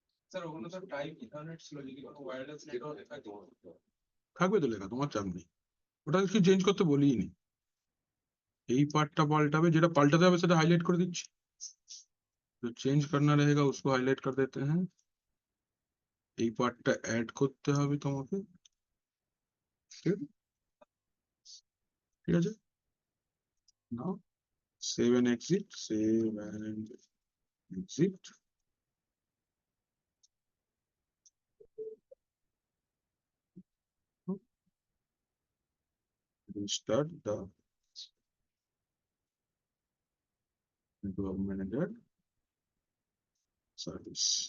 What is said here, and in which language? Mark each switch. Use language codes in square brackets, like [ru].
[bn] Sir ওখানে তো type ethernet ছিল, যদি কোনো ওয়্যারলেস নেটওয়ার্ক থাকে থাকবে তো লেখা, তোমার চাপ নেই, ওটা কিছু চেঞ্জ করতে বলিনি। এই পার্টটা পাল্টাবে, যেটা পাল্টাতে হবে সেটা [hi] हाईलाइट कर [bn] দিচ্ছি, [hi] जो चेंज करना रहेगा उसको हाईलाइट कर देते हैं। [bn] এই পার্টটা অ্যাড করতে হবে তোমাকে, ঠিক আছে, নাও save and exit, save and exit, [en] restart the network manager service।